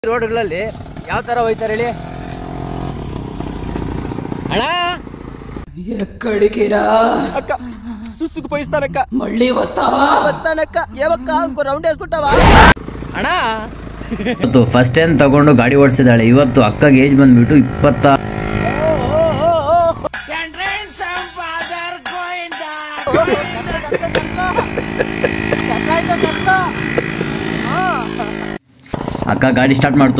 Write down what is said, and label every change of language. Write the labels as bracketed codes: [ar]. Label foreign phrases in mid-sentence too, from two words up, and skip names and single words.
[kn] ರೋಡ್ಗಳಲ್ಲಿ ಯಾವ ತರ ಹೋಯ್ತಾರೆ ಹೇಳಿ ಅಣ್ಣ. [te] ఎక్కడికిరా అక్క సుసుకు పోయిస్తానక్క. మళ్ళీ వస్తావా? వస్తానక్క. ఏవక్క ఇంకో రౌండ్ వేసుకుంటావా ಅಣ್ಣ? [kn] ಇವತ್ತು [en] first time [kn] ತಗೊಂಡು ಗಾಡಿ ಓಡಿಸಿದಾಳೆ. ಇವತ್ತು ಅಕ್ಕಗೆ ಏಜ್ ಬಂದ್ಬಿಟ್ಟು 20. ಅಕ್ಕ ಗಾಡಿ ಸ್ಟಾರ್ಟ್ ಮಾಡ್ತು.